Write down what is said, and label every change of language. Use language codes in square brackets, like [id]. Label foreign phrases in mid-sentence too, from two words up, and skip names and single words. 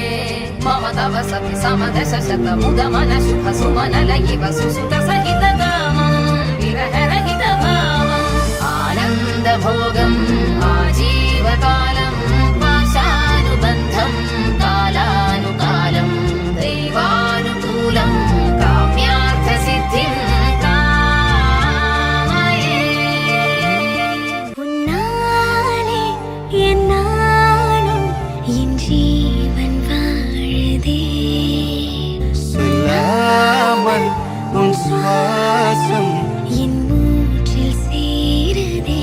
[sa] मम तव सति समदश शत मुद मन शुभ सुमन लयिव सुसुत सहित कामं विरह रहित भावम्. आनन्द भोगम् आजीवकालं पाशानुबन्धं कालानुकालं दैवानुकूलं काम्यार्थ सिद्धिं कामये. [ta] உன்னாலே என்னாலும் என் ஜீவன் வாழுதே. சொல்லாமல் உன் சுவாசம் என் மூச்சில் சேருதே.